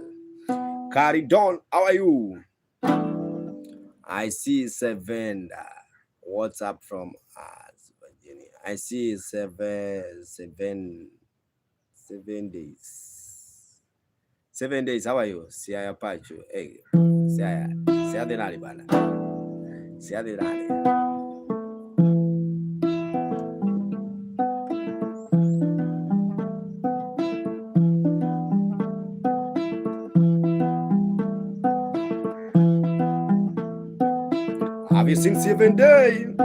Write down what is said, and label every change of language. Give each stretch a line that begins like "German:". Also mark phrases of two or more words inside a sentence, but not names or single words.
English: Caridon, how are you? I see 7. What's up from Virginia? I see 7 days. 7 days. How are you?
Luo (Kenya and Tanzania): Siaya Pacho. Hey, Siaya de nani bana. Siaya de nani.
English: Have you seen 7 days?